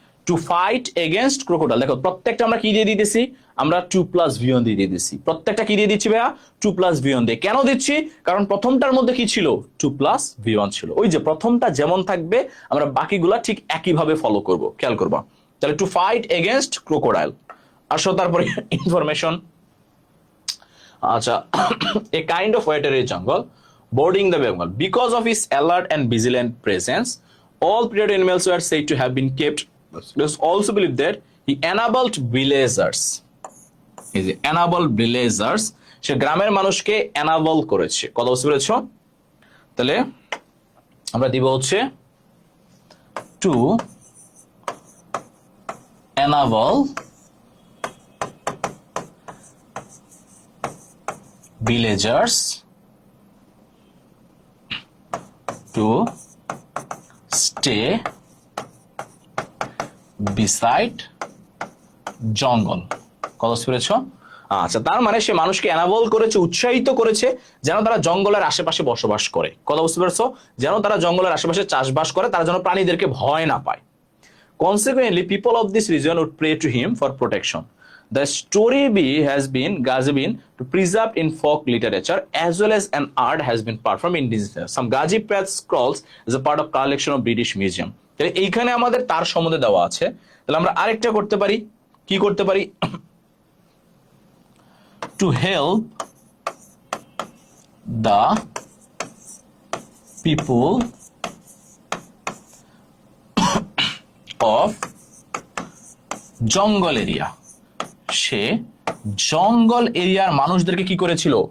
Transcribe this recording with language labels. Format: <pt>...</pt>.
<en>to fight against crocodile,</en> <bn>দেখো প্রত্যেকটা আমরা কি দিয়ে দিতেছি, আমরা 2+v1 দিয়ে দিতেছি। প্রত্যেকটা কি দিয়ে দিচ্ছি ভাইয়া, 2+v1 দিয়ে। কেন দিচ্ছি, কারণ প্রথমটার মধ্যে কি ছিল, 2+v1 ছিল। ওই যে প্রথমটা যেমন থাকবে আমরা বাকিগুলা ঠিক একইভাবে ফলো করব, খেয়াল করবা। তাহলে</bn> <en>To fight against crocodile.</en> <bn>আসো তারপরে ইনফরমেশন, আচ্ছা</bn> <en>A kind of watery jungle boarding the Bengal because of his alert and vigilant presence. All predator animals were said to have been kept. It was also believed that he enabled villagers</en> <bn>এই যে</bn> <en>enable villagers,</en> <bn>সে গ্রামের মানুষকে enable করেছে। কথা বুঝতে পেরেছ? তাহলে আমরা দিব হচ্ছে</bn> <en>To enable villagers to stay beside jungle.</en> <bn>কথা বুঝতে পেরেছ? আচ্ছা, তার মানে সে মানুষকে এনাবল করেছে, উৎসাহিত করেছে যেন তারা জঙ্গলের আশেপাশে বসবাস করে। কথা বুঝতে পেরেছ? যেন তারা জঙ্গলের আশেপাশে চাষবাস করে, তারা যেন প্রাণীদেরকে ভয় না পায়।</bn> <en>Consequently, people of this region would pray to him for protection. The story has been preserved in folk literature as well as an art has been performed in digital. Some Ghazi Path scrolls is a part of collection of British Museum.</en> <bn>তাহলে এইখানে আমাদের তার সম্বন্ধে দেওয়া আছে। তাহলে আমরা আরেকটা করতে পারি, কি করতে পারি?</bn> <en>To help the people of jungle area,</en> <bn>সে জঙ্গল এরিয়ার মানুষদেরকে কি করেছিল?</bn>